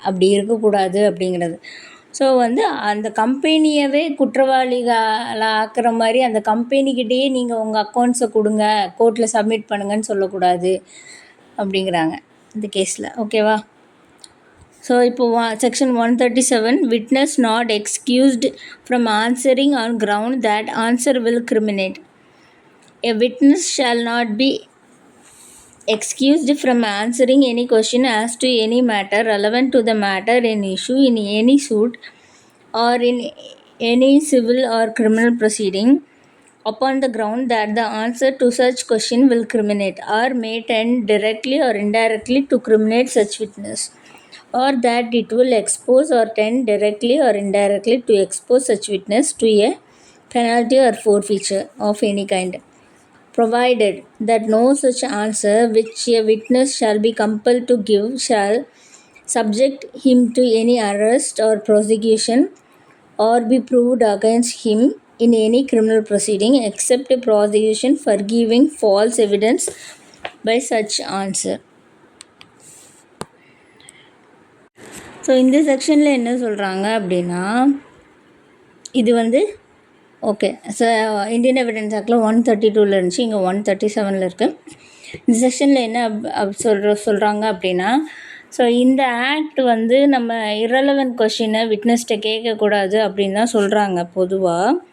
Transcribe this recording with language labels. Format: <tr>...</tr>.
<ta>அப்படி இருக்கக்கூடாது அப்படிங்கிறது. ஸோ வந்து அந்த கம்பெனியவே குற்றவாளிகளை ஆக்குற மாதிரி அந்த கம்பெனிக்கிட்டேயே நீங்கள் உங்கள் அக்கௌண்ட்ஸை கொடுங்க, கோர்ட்டில் சப்மிட் பண்ணுங்கன்னு சொல்லக்கூடாது அப்படிங்கிறாங்க இந்த கேஸில். ஓகேவா?</ta> <en>So இப்போ section 137 witness not excused from answering on ground that answer will criminate. A witness shall not be excused from answering any question as to any matter relevant to the matter in issue in any suit or in any civil or criminal proceeding upon the ground that the answer to such question will criminate or may tend directly or indirectly to criminate such witness, or that it will expose or tend directly or indirectly to expose such witness to a penalty or forfeiture of any kind, provided that no such answer which a witness shall be compelled to give shall subject him to any arrest or prosecution or be proved against him in any criminal proceeding except a prosecution for giving false evidence by such answer.</en> <ta>So இந்த செக்ஷனில் என்ன சொல்கிறாங்க அப்படின்னா, இது வந்து okay. So Indian evidence ஆக்டில் 132 இருந்துச்சு, இங்கே 137 இருக்குது. இந்த செக்ஷனில் என்ன சொல்கிறாங்க அப்படின்னா, ஸோ இந்த ஆக்ட் வந்து நம்ம இரலவெண்ட் கொஷினை விட்னஸ்ட்டை கேட்கக்கூடாது அப்படின்னு தான் சொல்கிறாங்க பொதுவாக.</ta>